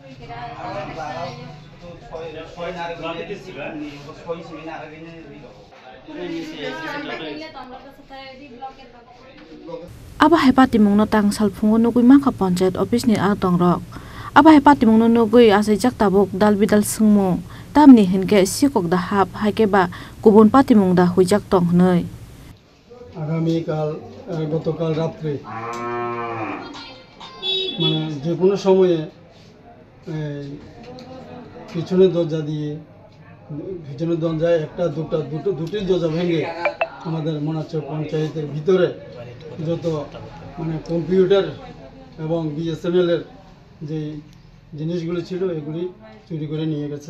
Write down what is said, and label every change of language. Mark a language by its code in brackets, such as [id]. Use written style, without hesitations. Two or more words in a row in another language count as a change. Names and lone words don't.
[trp] Aba hepati mungno tangsal phungo nukuiman ka Ponchayat Office ni Adong Rock. Aba hepati mungno nugui asai jak tabuk dal bidal sungmo tamni hinke sikok da hap haike ba kubun pati mung da huijak tong hnoi. [bn] আগামীকাল গতকাল রাত্রে মানে যে কোনো সময়ে পিছনের দরজা দিয়ে পিছনের দরজায় একটা দুটি দরজা ভেঙে আমাদের মনাচর পঞ্চায়েতের ভিতরে যত মানে কম্পিউটার এবং বিএসএনএলের যে জিনিসগুলো ছিল এগুলি চুরি করে নিয়ে গেছে।